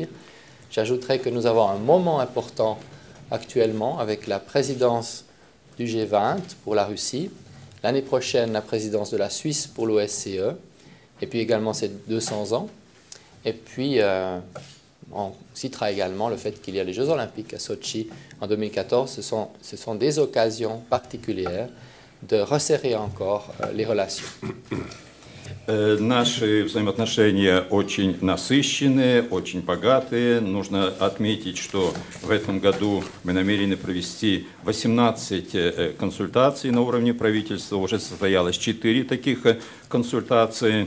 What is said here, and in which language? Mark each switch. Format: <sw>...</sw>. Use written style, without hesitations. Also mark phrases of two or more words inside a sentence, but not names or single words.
<fr>J'ajouterais que nous avons un moment important actuellement avec la présidence du G20 pour la Russie, l'année prochaine la présidence de la Suisse pour l'OSCE, et puis également ces 200 ans. Et puis on citera également le fait qu'il y a les Jeux Olympiques à Sochi en 2014. Ce sont des occasions particulières de resserrer encore les relations.</fr> <ru>Наши взаимоотношения очень насыщенные, очень богатые. Нужно отметить, что в этом году мы намерены провести 18 консультаций на уровне правительства. Уже состоялось 4 таких консультации.</ru>